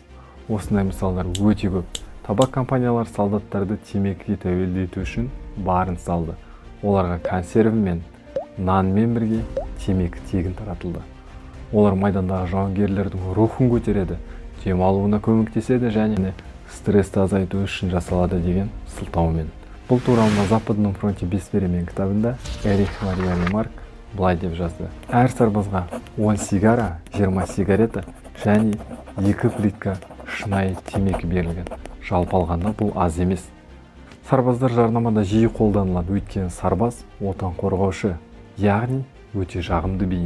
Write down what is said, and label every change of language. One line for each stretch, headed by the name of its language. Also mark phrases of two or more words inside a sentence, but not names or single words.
Kazakh: Осындай мысалдар өте көп. Табак компаниялар солдаттарды темекіге тәуелді ету үшін барын салды. Оларға консерві мен нанмен бірге темекі тегін таратылды. Олар майдандағы жауынгерлердің рухын көтереді, демалуына көмектеседі және стрессті азайту үшін жасалады деген сылтаумен. Бұл туралы на Западном фронте без перемен кітабында Эрих Мария Ремарк былай деп жазды. Әр сарбазға 10 сигара, 20 сигарета және 2 плитка шынайы темекі берілген. Жалпы алғанда бұл аз емес. Сарбаздар жарнамада жиі қолданылады, өйткені сарбаз отан қорғаушы, яғни өте жағымды бейне.